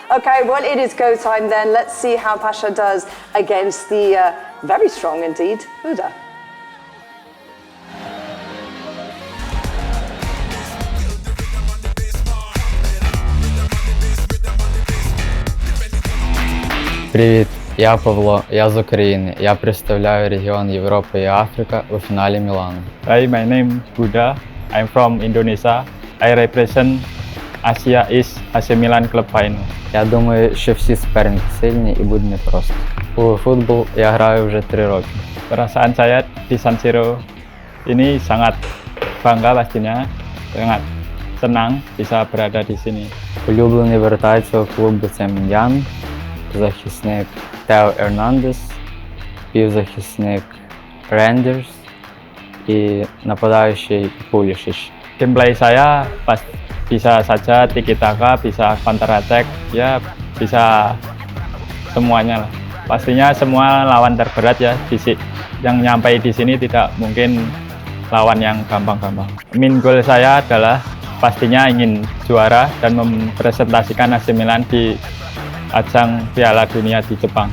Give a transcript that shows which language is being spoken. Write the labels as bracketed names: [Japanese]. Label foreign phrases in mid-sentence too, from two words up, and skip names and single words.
[English] Okay, well, it is go time then. Let's see how Pasha does against the very strong indeed Huda. [Ukrainian] Привіт, я Павло, я з України. Я представляю регіон Європи і Африка у фіналі Мілану. [English] Hi, my name is Huda. I'm from Indonesia. I represent Asia East AC Milan Club Final. [Ukrainian] Я думаю, що всі суперники сильні і буде непросто. У футбол я граю вже 3 роки. [Indonesian] Perasaan saya di San Siro ini sangat bangga pastinya, sangat senang bisa berada di sini. [Ukrainian] Улюблений вратарців клубу це Milan, захисник Тео Ернандес, півзахисник Рендерс і нападаючий Пулішич. [Indonesian] Gameplay saya pas bisa saja tiki-taka, bisa [English] counter attack, [Indonesian] ya bisa semuanya lah. Pastinya semua lawan terberat ya, yang nyampai di sini tidak mungkin lawan yang gampang-gampang. [English] Main goal [Indonesian] saya adalah pastinya ingin juara dan mempresentasikan AC Milan di ajang Piala Dunia di Jepang.